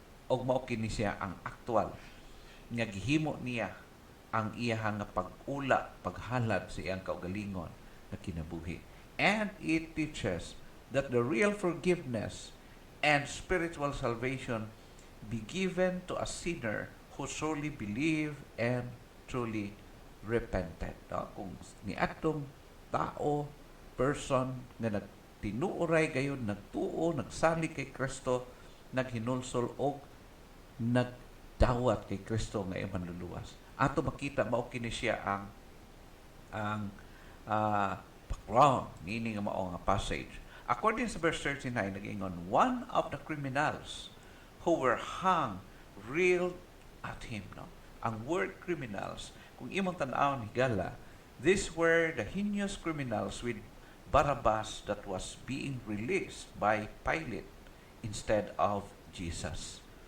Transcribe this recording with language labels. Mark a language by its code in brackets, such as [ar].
[ceb] Og mao kini siya ang aktual nga gihimo niya ang iyahang pag-ula, paghalad sa iyang kaugalingon na kinabuhi. [en] And it teaches that the real forgiveness and spiritual salvation be given to a sinner who truly believe and truly repented. [ceb] No? Kung niadtong tao, person nga nagtinuoray gayon, nagtuo, nagsalig kay Kristo, naghinulsol o nagdawat kay Kristo nga iyang manluluwas. Ato makita mao kini siya ang background meaning nga mao nga passage. [en] According [ceb] sa verse 39, nag-ingon, [en] one of the criminals who were hung reeled at him. No? [ceb] Ang word criminals, kung imong tan-awon higala, [en] these were the heinous criminals with Barabbas that was being released by Pilate instead of Jesus.